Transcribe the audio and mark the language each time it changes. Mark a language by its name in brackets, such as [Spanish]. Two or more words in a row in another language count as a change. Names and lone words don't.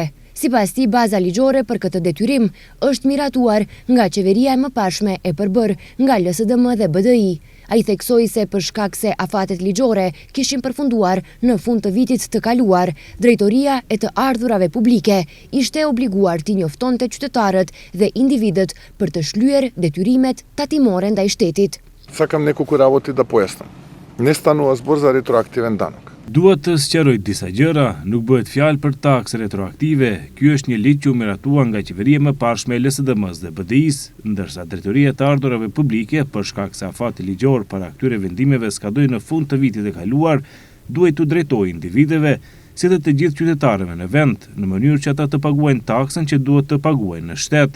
[Albanian] Sipas tij, baza ligjore për këtë detyrim është miratuar nga qeveria e mëparshme e përbërë nga LSDM dhe BDI. Ai theksoi se për shkak se afatet ligjore kishin përfunduar në fund të vitit të kaluar, Drejtoria e të Ardhurave Publike ishte obliguar t'i njoftonte qytetarët dhe individët për të shlyer detyrimet tatimore ndaj shtetit. [Macedonian] Сакам неколку работи да појаснам. Не станува збор за ретроактивен данок. [Albanian] Duhet të sqaroj disa gjëra, nuk bëhet fjalë për taksë retroaktive. Ky është një ligj që u miratua nga qeveria e mëparshme e LSDM-s dhe BDI-s, ndërsa Drejtoria e të Ardhurave Publike, për shkak se afati ligjor para këtyre vendimeve skadoi në fund të vitit të kaluar, duhet të drejtojë individëve, si dhe të gjithë qytetarëve në vend, në mënyrë që ata të paguajnë taksën që duhet të paguajnë në shtet.